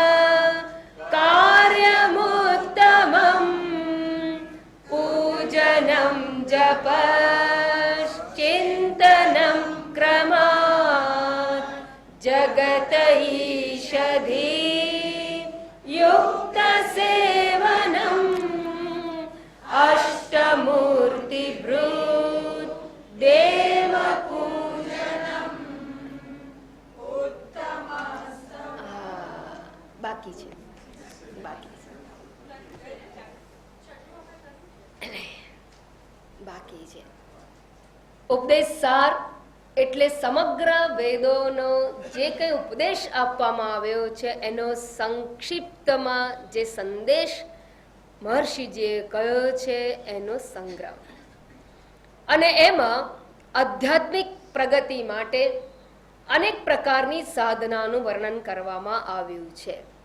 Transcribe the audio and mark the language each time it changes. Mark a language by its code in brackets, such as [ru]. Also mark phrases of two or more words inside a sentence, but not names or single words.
[sa] कार्यमुत्तमं पूजनं जपश्चिन्तनं क्रमात् जगत ईषधि युक्तसेवनम् अष्टमूर्तिभृत् देवपूजनम् [gu] बाकी છે ઉપદેશ સાર એટલે સમગ્ર વેદોનો જે કંઈ ઉપદેશ આપવામાં આવ્યો છે એનો સંક્ષિપ્તમાં જે સંદેશ મહર્ષિજીએ કહ્યો છે એનો સંગ્રહ, અને એમાં આધ્યાત્મિક પ્રગતિ માટે અનેક પ્રકારની સાધનાનું વર્ણન કરવામાં આવ્યું છે.